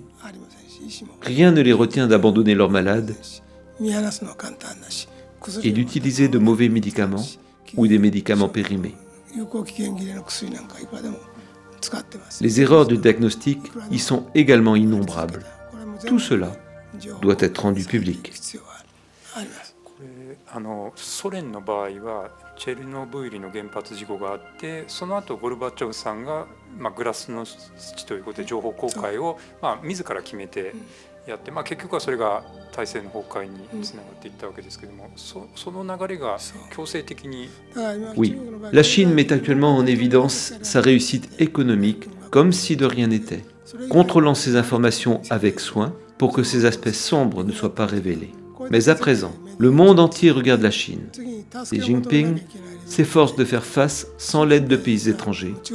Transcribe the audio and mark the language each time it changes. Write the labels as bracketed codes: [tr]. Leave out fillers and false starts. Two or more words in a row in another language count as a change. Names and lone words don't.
[fr] Rien ne les retient d'abandonner leurs malades et d'utiliser de mauvais médicaments ou des médicaments périmés. Les erreurs de diagnostic y sont également innombrables. Tout cela doit être rendu public. [ja] ソ連の場合はチェルノブイリの原発事故があって、その後ゴルバチョフさんが、グラスノスチということで情報公開を、自ら決めてやって、結局はそれが体制の崩壊につながっていったわけですけれども、その流れが強制的に。 [fr] Oui, la Chine met actuellement en évidence sa réussite économique comme si de rien n'était, contrôlant ses informations avec soin pour que ces aspects sombres ne soient pas révélés. Mais à présent, le monde entier regarde la Chine. Xi Jinping s'efforce de faire face sans l'aide de pays étrangers.